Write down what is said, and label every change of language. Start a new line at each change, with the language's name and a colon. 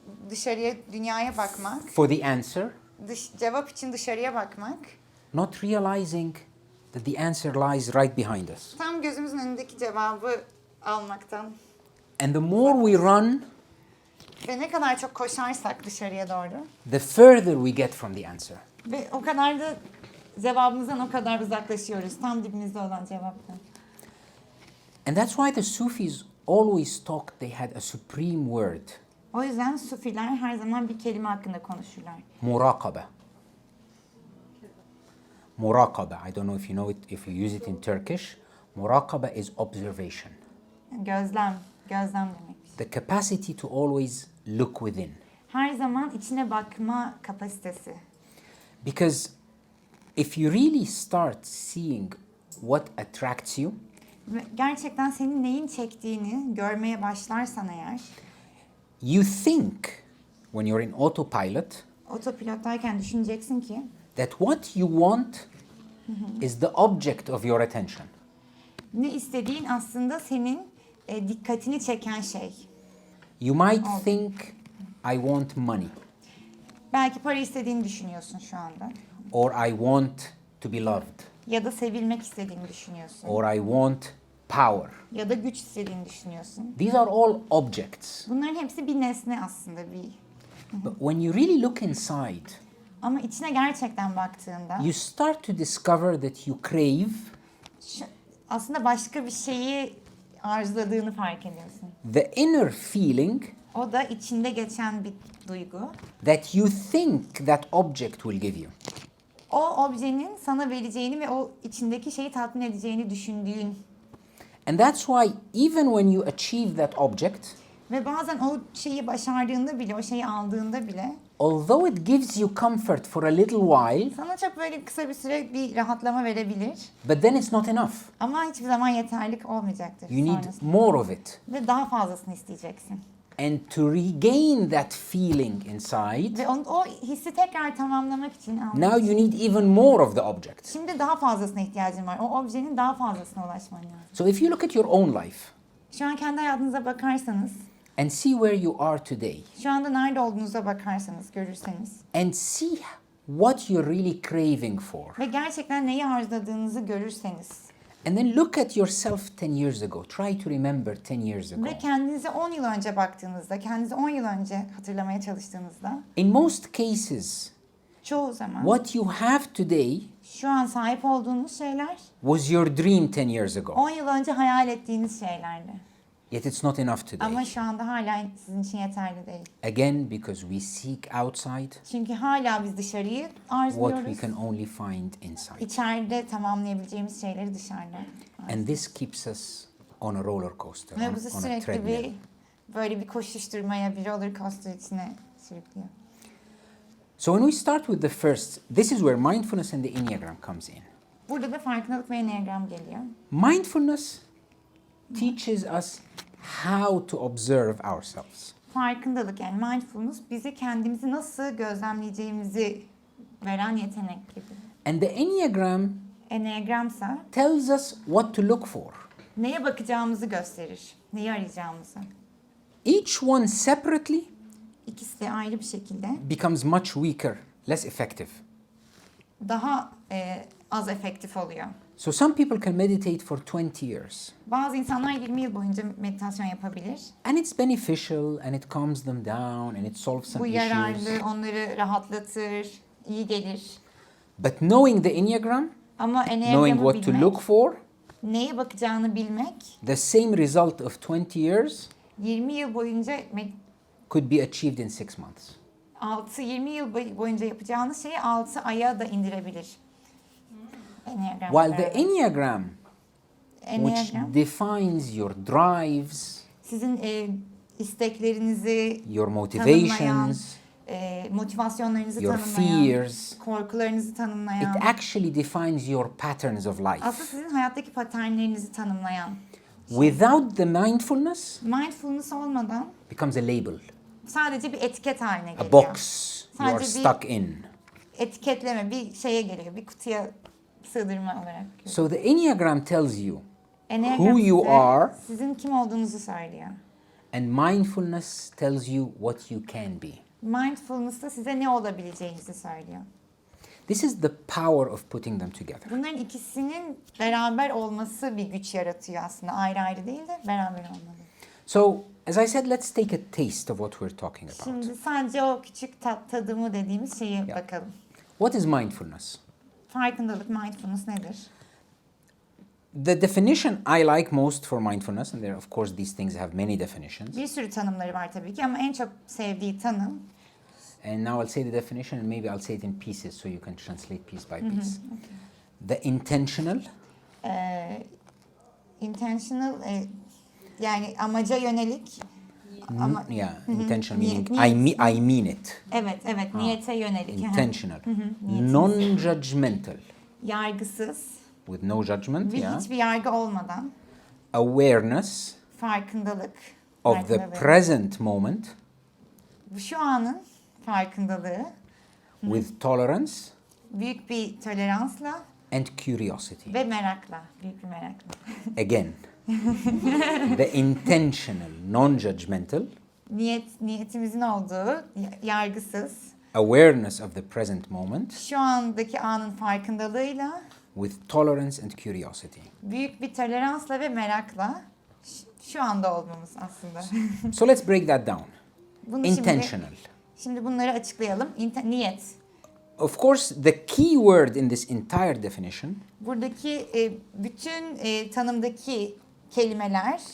Turkish: dışarıya, dünyaya bakmak,
English: for the answer,
Turkish: cevap için dışarıya bakmak,
English: not realizing that the answer lies right behind us.
Turkish: tam gözümüzün önündeki cevabı almaktan
English: And the more we run,
Turkish: ve ne kadar çok koşarsak dışarıya doğru
English: the further we get from the answer.
Turkish: ve o kadar da cevabımızdan o kadar uzaklaşıyoruz. Tam dibimizde olan cevaptan.
English: And that's why the Sufis always talked they had a supreme word,
Turkish: O yüzden Sufiler her zaman bir kelime hakkında konuşurlar.
English: muraqaba. Muraqaba, I don't know if you know it, if you use it in Turkish. Muraqaba is observation.
Turkish: Gözlem demek.
English: The capacity to always look within.
Turkish: Her zaman içine bakma kapasitesi.
English: Because if you really start seeing what attracts you,
Turkish: Ve gerçekten senin neyin çektiğini görmeye başlarsan eğer,
English: you think, when you're in autopilot,
Turkish: otopilottayken düşüneceksin ki
English: that what you want is the object of your attention.
Turkish: ne istediğin aslında senin dikkatini çeken şey.
English: You might think, I want money,
Turkish: Belki para istediğini düşünüyorsun şu anda.
English: or I want to be loved,
Turkish: Ya da sevilmek istediğini düşünüyorsun.
English: or I want power.
Turkish: Ya da güç istediğini düşünüyorsun.
English: These are all objects.
Turkish: Bunların hepsi bir nesne aslında.
English: But when you really look inside,
Turkish: Ama içine gerçekten baktığında
English: you start to discover that you crave
Turkish: aslında başka bir şeyi arzuladığını fark ediyorsun.
English: the inner feeling
Turkish: O da içinde geçen bir duygu.
English: that you think that object will give you.
Turkish: O objenin sana vereceğini ve o içindeki şeyi tatmin edeceğini düşündüğün.
English: And that's why even when you achieve that object,
Turkish: Ve bazen o şeyi başardığında bile, o şeyi aldığında bile
English: although it gives you comfort for a little while,
Turkish: sana çok böyle kısa bir süre bir rahatlama verebilir.
English: but then it's not enough.
Turkish: Ama hiçbir zaman yeterlik olmayacaktır
English: You need
Turkish: sonrasında.
English: more of it.
Turkish: Ve daha fazlasını isteyeceksin.
English: And to regain that feeling inside,
Turkish: Ve o hissi tekrar tamamlamak için
English: now you need even more of the object.
Turkish: şimdi daha fazlasına ihtiyacın var. O objenin daha fazlasına ulaşman lazım.
English: So if you look at your own life
Turkish: Şu an kendi hayatınıza bakarsanız,
English: and see where you are today,
Turkish: şu anda nerede olduğunuza bakarsanız, görürseniz
English: and see what you're really craving for,
Turkish: ve gerçekten neyi arzuladığınızı görürseniz
English: and then look at yourself 10 years ago. Try to remember 10 years ago.
Turkish: ve kendinize 10 yıl önce baktığınızda, kendinizi 10 yıl önce hatırlamaya çalıştığınızda
English: In most cases,
Turkish: çoğu zaman
English: what you have today
Turkish: şu an sahip olduğunuz şeyler
English: was your dream 10 years ago.
Turkish: 10 yıl önce hayal ettiğiniz şeylerdi.
English: Yet it's not enough today.
Turkish: Ama şu anda hala sizin için yeterli değil.
English: Again, because we seek outside
Turkish: Çünkü hala biz dışarıyı
English: what we
Turkish: arzuluyoruz.
English: can only find inside.
Turkish: İçeride tamamlayabileceğimiz şeyleri dışarıda.
English: And this keeps us on a roller coaster,
Turkish: Ve bizi
English: on a
Turkish: sürekli
English: treadmill.
Turkish: bir böyle bir koşuşturmaya, bir roller coaster içine sürüklüyor.
English: So when we start with the first, this is where mindfulness and the Enneagram comes in.
Turkish: Burada da farkındalık ve Enneagram geliyor.
English: Mindfulness teaches us how to observe ourselves.
Turkish: Farkındalık yani mindfulness bizi kendimizi nasıl gözlemleyeceğimizi veren yetenek gibi.
English: And the Enneagram
Turkish: Enneagramsa
English: tells us what to look for.
Turkish: neye bakacağımızı gösterir, neyi arayacağımızı.
English: Each one separately
Turkish: İkisi de ayrı bir şekilde
English: becomes much weaker, less effective.
Turkish: daha az efektif oluyor.
English: So some people can meditate for 20 years.
Turkish: Bazı insanlar 20 yıl boyunca meditasyon yapabilir.
English: And it's beneficial and it calms them down and it solves
Turkish: Bu
English: some issues.
Turkish: yararlı, onları rahatlatır, iyi gelir.
English: But knowing the Enneagram,
Turkish: Ama
English: knowing
Turkish: Enneagram'ı
English: what to
Turkish: bilmek,
English: look for,
Turkish: neye bakacağını bilmek,
English: the same result of 20 years
Turkish: 20 yıl boyunca
English: could be achieved in 6 months.
Turkish: 20 yıl boyunca yapacağınız şeyi 6 aya da indirebilir. Enneagram.
English: While the Enneagram, which
Turkish: Enneagram
English: defines your drives,
Turkish: sizin isteklerinizi
English: your
Turkish: tanımlayan,
English: motivations,
Turkish: motivasyonlarınızı
English: your
Turkish: tanımlayan,
English: fears,
Turkish: korkularınızı tanımlayan,
English: it actually defines your patterns of
Turkish: aslında
English: life.
Turkish: sizin hayattaki paternlerinizi tanımlayan.
English: Without the mindfulness,
Turkish: Mindfulness olmadan
English: becomes a label,
Turkish: sadece bir etiket haline
English: a
Turkish: geliyor.
English: box you are
Turkish: Sadece bir
English: stuck in.
Turkish: etiketleme, bir şeye geliyor, bir kutuya sığdırma olarak.
English: So the Enneagram tells you
Turkish: Enneagram
English: who you
Turkish: size
English: are,
Turkish: sizin kim olduğunuzu söylüyor.
English: and mindfulness tells you what you can be.
Turkish: Mindfulness da size ne olabileceğinizi söylüyor.
English: This is the power of putting them together.
Turkish: Bunların ikisinin beraber olması bir güç yaratıyor aslında. Ayrı ayrı değil de beraber olmalı.
English: So, as I said, let's take a taste of what we're talking about.
Turkish: Şimdi sadece o küçük tadımı dediğimiz şeye bakalım.
English: What is mindfulness?
Turkish: Farkındalık, mindfulness nedir?
English: The definition I like most for mindfulness, and there, of course, these things have many definitions.
Turkish: Bir sürü tanımları var tabii ki ama en çok sevdiği tanım.
English: And now I'll say the definition, and maybe I'll say it in pieces so you can translate piece by piece. The intentional,
Turkish: Intentional yani amaca yönelik. Ama,
English: intentional
Turkish: Niyet,
English: meaning I mean it.
Turkish: evet, niyete yönelik.
English: Intentional, non-judgmental,
Turkish: Yargısız,
English: with no judgment.
Turkish: ve hiçbir yargı olmadan
English: Awareness
Turkish: farkındalık.
English: of the
Turkish: farkındalığı.
English: present moment,
Turkish: Şu anın farkındalığı,
English: with tolerance
Turkish: büyük bir toleransla
English: and curiosity.
Turkish: ve merakla, büyük bir merakla.
English: Again, the intentional, non-judgmental,
Turkish: Niyetimizin olduğu, yargısız,
English: awareness of the present moment,
Turkish: şu andaki anın farkındalığıyla,
English: with tolerance and curiosity.
Turkish: büyük bir toleransla ve merakla şu anda olmamız aslında.
English: So let's break that down.
Turkish: Bunu
English: Intentional.
Turkish: Şimdi bunları açıklayalım. Niyet.
English: Of course, the key word in this entire definition
Turkish: Buradaki bütün tanımdaki kelimeler,